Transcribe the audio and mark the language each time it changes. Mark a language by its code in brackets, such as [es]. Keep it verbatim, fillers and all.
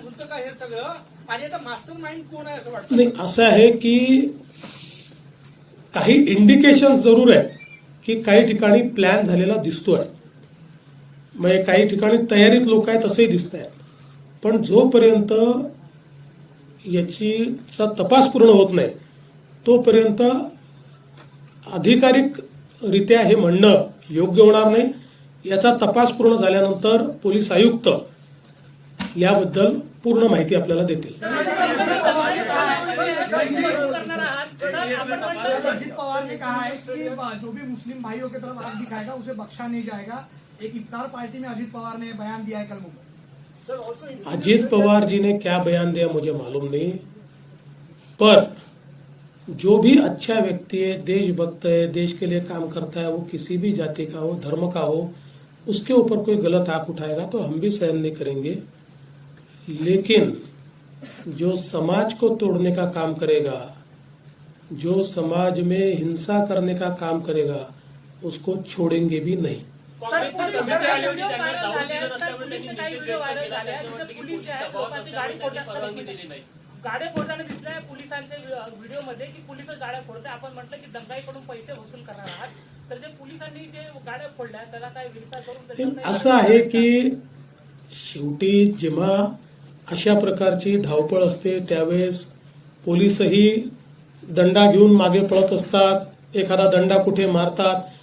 [mr] नाही, असं आहे की काही इंडिकेशन जरूर आहे की काही ठिकाणी प्लॅन झालेला दिसतोय, म्हणजे काही ठिकाणी तयारीत लोक आहेत असंही दिसत आहेत, पण जोपर्यंत याचीचा तपास पूर्ण होत नाही तोपर्यंत अधिकारिकरित्या हे म्हणणं योग्य होणार नाही। याचा तपास पूर्ण झाल्यानंतर पोलीस आयुक्त याबद्दल पूर्ण माहिती आपल्याला देतील। [hi] अजित पवार ने कहा है कि जो भी मुस्लिम भाइयों की तरफ हाथ दिखाएगा उसे बख्शा नहीं जाएगा। एक इफ्तार पार्टी में अजित पवार ने बयान दिया है कल मुंबई। अजीत पवार जी ने क्या बयान दिया मुझे मालूम नहीं, पर जो भी अच्छा व्यक्ति है, देशभक्त है, देश के लिए काम करता है, वो किसी भी जाति का हो, धर्म का हो, उसके ऊपर कोई गलत आंख उठाएगा तो हम भी सहन नहीं करेंगे। लेकिन जो समाज को तोड़ने का काम करेगा, जो समाज में हिंसा करने का काम करेगा, उसको छोड़ेंगे भी नहीं। [mr] गाड्या फोडताना दिसल्या पोलिसांचे व्हिडिओमध्ये की पोलिसच गाड्या फोडते. आपण म्हटलं की दंगाईकडून पैसे वसूल करणार आहात, तर जे पोलिसांनी जे गाड्या फोडल्या त्याला काय विरोध करून असं आहे की शेवटी जेव्हा अशा प्रकारची धावपळ असते त्यावेळेस पोलिसही दंडा घेऊन मागे पळत असतात, एखादा दंडा कुठे मारतात.